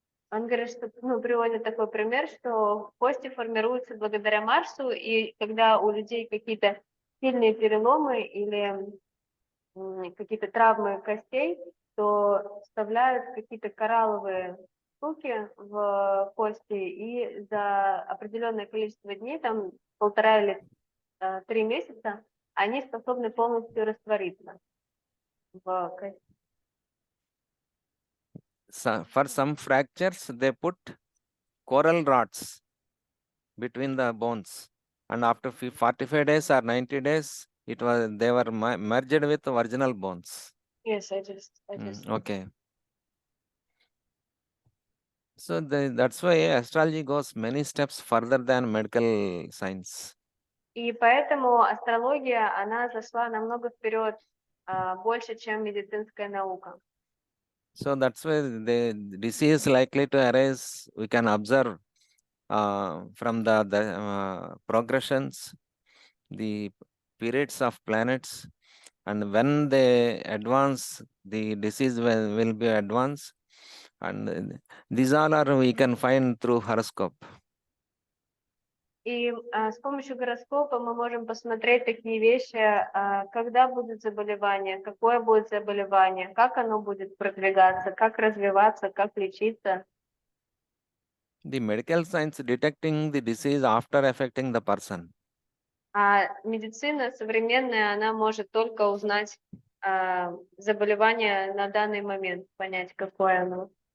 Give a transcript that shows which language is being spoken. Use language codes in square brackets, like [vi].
[ru] Он говорит, что, приводит такой пример, что кости формируются благодаря Марсу, и когда у людей какие-то сильные переломы или какие-то травмы костей, то вставляют какие-то коралловые штуки в кости, и за определенное количество дней, там 1,5 или 3 месяца, они способны полностью раствориться в кости. [en] So for some fractures, they put coral rods between the bones, and after 45 days or 90 days, they were merged with the original bones. Yes, I just. Okay. So that's why astrology goes many steps further than medical science. [ru] И поэтому астрология, она зашла намного вперед, больше, чем медицинская наука. [en] So that's why the disease likely to arise, we can observe from the progressions, the periods of planets, and when they advance, the disease will be advanced. And these all are we can find through horoscope. [ru] И с помощью гороскопа мы можем посмотреть такие вещи, когда будет заболевание, какое будет заболевание, как оно будет продвигаться, как развиваться, как лечиться. [en] The medical science detecting the disease after affecting the person. [ru] А медицина современная, она может только узнать заболевание на данный момент, понять, какое оно.